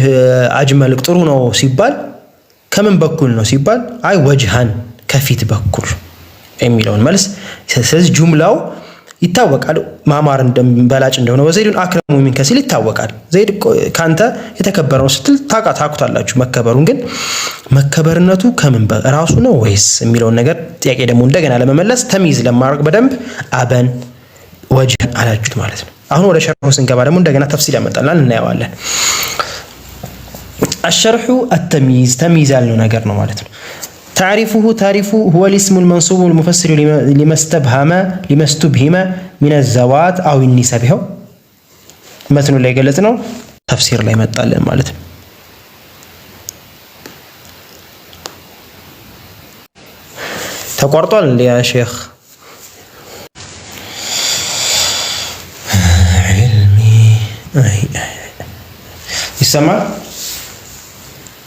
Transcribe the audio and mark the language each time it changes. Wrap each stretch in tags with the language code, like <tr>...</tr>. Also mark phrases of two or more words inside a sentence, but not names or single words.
<am>አጅመል ጥሩ ነው ሲባል ከምን በኩል ነው ሲባል አይ ወጅሃን ከፊት በኩል የሚለውን መልስ። ስለዚህ ጁምላው ይታወቃል ማማር እንደበላጭ እንደሆነ</am> <ar>وزيد أكرم منك</ar> <am>ሲል ይታወቃል። ዘይድ ካንተ የተከበረው ስትል ታውቁታላችሁ መከበሩን። ግን መከበርነቱ ከምን ራሱ ነው ወይስ የሚለውን ነገር ጥያቄ ደግሞ እንደገና ለመመለስ ተምይዝ ለማድረግ በደንብ አበን ወጅሃን አላችሁት ማለት ነው። አሁን ወደ ሸርሑ ስንገባ ደግሞ እንደገና ተፍሲል ያመጣልናል እናየዋለን።</am> <ar>الشرح التمييز تمييز</ar> <am>ያልነው ነገር ነው ማለት ነው።</am> <ar>تعريفه هو الاسم المنصوب المفسر لما استبهم من الزوات أو النسب هو مثل اللي قلتنا تفسير لا يمتعلم</ar> <am>ማለት ነው። ተቋርጧል</am> <ar>يا شيخ علمي ይሰማል?</ar>